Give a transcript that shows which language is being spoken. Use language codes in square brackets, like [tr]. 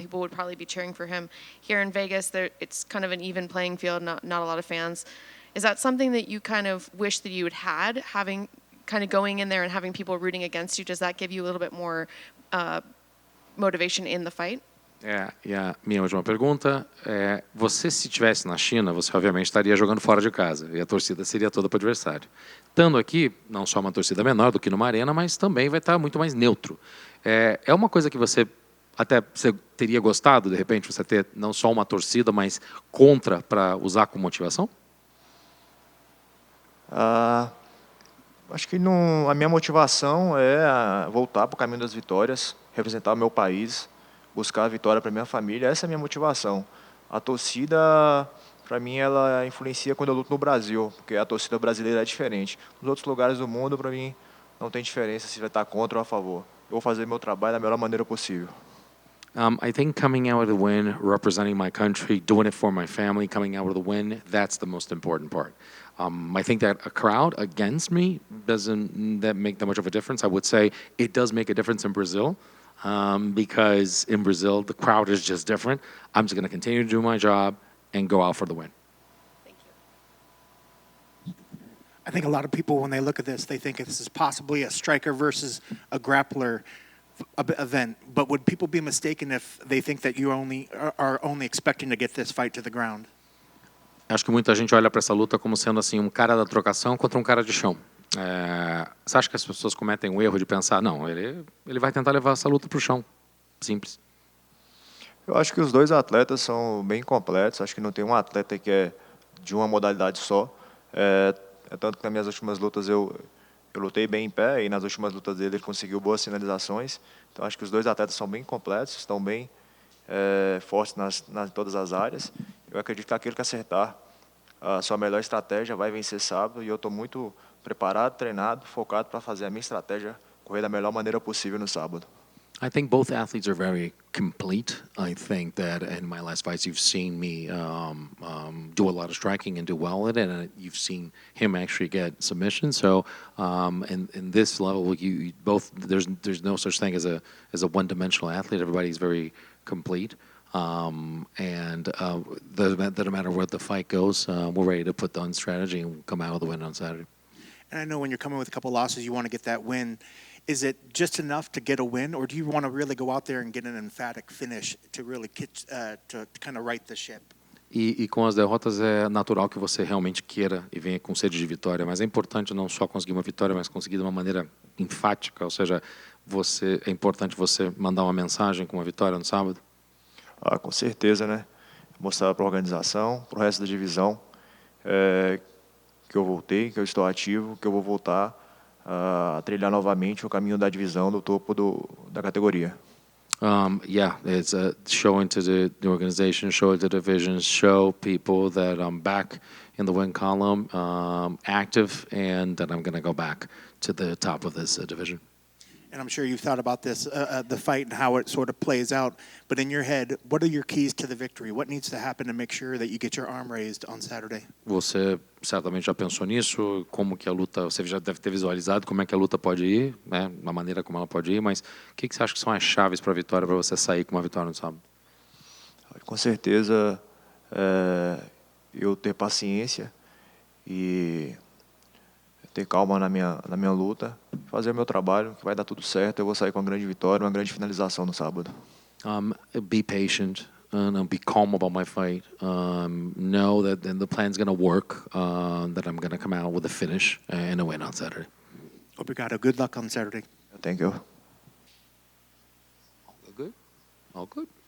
[en] People would probably be cheering for him. Here in Vegas, it's kind of an even playing field, not a lot of fans. Is that something that you kind of wish that you had having kind of going in there and having people rooting against you? Does that give you a little bit more motivation in the fight? [pt] E a minha última pergunta é: você, se estivesse na China, você obviamente estaria jogando fora de casa e a torcida seria toda para o adversário. Estando aqui, não só uma torcida menor do que numa arena, mas também vai estar muito mais neutro. É uma coisa que você teria gostado, de repente, você ter não só uma torcida, mas contra para usar como motivação? Acho que a minha motivação é voltar para o caminho das vitórias, representar o meu país, buscar a vitória para minha família. Essa é a minha motivação. A torcida, para mim, ela influencia quando eu luto no Brasil, porque a torcida brasileira é diferente. Nos outros lugares do mundo, para mim, não tem diferença se vai estar contra ou a favor. Eu vou fazer meu trabalho da melhor maneira possível. [en] I think coming out with a win, representing my country, doing it for my family, coming out with a win, that's the most important part. I think that a crowd against me doesn't that make that much of a difference. I would say it does make a difference in Brazil because in Brazil, the crowd is just different. I'm just going to continue to do my job and go out for the win. Thank you. I think a lot of people, when they look at this, they think this is possibly a striker versus a grappler event. But would people be mistaken if they think that you are only expecting to get this fight to the ground? [pt] Acho que muita gente olha para essa luta como sendo assim um cara da trocação contra um cara de chão. Você acha que as pessoas cometem o erro de pensar, não, ele vai tentar levar essa luta para o chão? Simples. Eu acho que os dois atletas são bem completos. Acho que não tem um atleta que é de uma modalidade só. É tanto que nas minhas últimas lutas eu lutei bem em pé e nas últimas lutas dele ele conseguiu boas finalizações. Então acho que os dois atletas são bem completos, estão bem fortes em todas as áreas. Eu acredito que aquele que acertar a sua melhor estratégia vai vencer sábado e eu estou muito preparado, treinado, focado para fazer a minha estratégia correr da melhor maneira possível no sábado. [en] I think both athletes are very complete. I think that in my last fights, you've seen me do a lot of striking and do well at it, and you've seen him actually get submission. So, in this level, you both there's no such thing as a one-dimensional athlete. Everybody's very complete, and doesn't matter where the fight goes. We're ready to put on strategy and come out with a win on Saturday. And I know when you're coming with a couple losses, you want to get that win. Is it just enough to get a win, or do you want to really go out there and get an emphatic finish to really to kind of right the ship? [pt] E com as derrotas é natural que você realmente queira e venha com sede de vitória, mas é importante não só conseguir uma vitória, mas conseguir de uma maneira enfática, ou seja, é importante você mandar uma mensagem com uma vitória no sábado? Com certeza, né? Mostrar para a organização, para o resto da divisão, que eu voltei, que eu estou ativo, que eu vou voltar a trilhar novamente o caminho da divisão do topo da categoria. [en] It's showing to the organization, show the divisions, show people that I'm back in the win column, active, and that I'm going to go back to the top of this division. And I'm sure you've thought about this, the fight and how it sort of plays out. But in your head, what are your keys to the victory? What needs to happen to make sure that you get your arm raised on Saturday? [pt] Você certamente já pensou nisso, como que a luta, você já deve ter visualizado como é que a luta pode ir, né, a maneira como ela pode ir, mas o que você acha que são as chaves para a vitória, para você sair com uma vitória no sábado? Com certeza, eu ter paciência e ter calma na minha luta, fazer o meu trabalho, que vai dar tudo certo, eu vou sair com uma grande vitória, uma grande finalização no sábado. [en] Be patient and be calm about my fight. Know that the plan's going to work, that I'm going to come out with a finish and a win on Saturday. [pt] Obrigado. [en] Good luck on Saturday. Thank you. All good? All good.